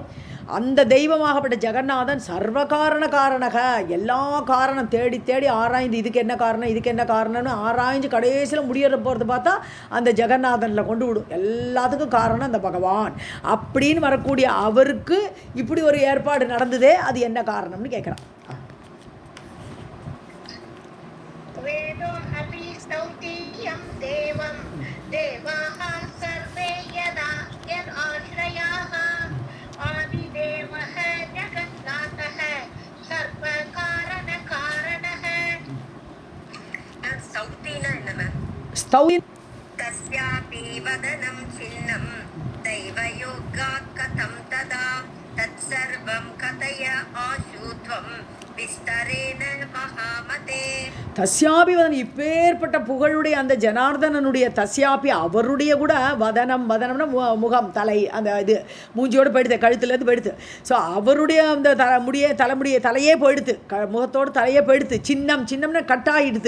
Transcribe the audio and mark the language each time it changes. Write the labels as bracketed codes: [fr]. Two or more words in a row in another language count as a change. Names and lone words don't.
[ta] அந்த தெய்வமாகப்பட்ட ஜெகநாதன் [sa] सर्वकारण कारणः, [ta] எல்லா காரணம் தேடி தேடி ஆராய்ந்து இதுக்கு என்ன காரணம் இதுக்கு என்ன காரணம்னு ஆராய்ஞ்சு கடைசியில் முடியற போகிறது பார்த்தா அந்த ஜெகநாதனில் கொண்டு விடும். எல்லாத்துக்கும் காரணம் அந்த பகவான். அப்படின்னு வரக்கூடிய அவருக்கு இப்படி ஒரு ஏற்பாடு நடந்ததே, அது என்ன காரணம்னு கேட்குறான். [sa] वेदो अपि स्तौति यं देवं देवाः सर्वे यदा यदाश्रयाः आदिदेवः जगन्नाथः सर्वकारणकारणः. [ta] सौतीना என்னமா? ஸ்தௌதி [sa] तस्यापि वदनं छिन्नं दैवयोगात् कथं तदा तत्सर्वं कथय आशुत्वं विस्तरेण महामते. तस्यापि वदनम्, [ta] இப்பேற்பட்ட புகழுடைய அந்த ஜனார்தனனுடைய தஸ்யாபி அவருடைய கூட வதனம், வதனம்னா முகம் தலை, அந்த இது மூஞ்சியோடு போயிடுது, கழுத்துலேருந்து போயிடுது. ஸோ அவருடைய அந்த தலையே போயிடுது, முகத்தோடு தலையே போயிடுது. சின்னம்னா கட்டாயிடுது.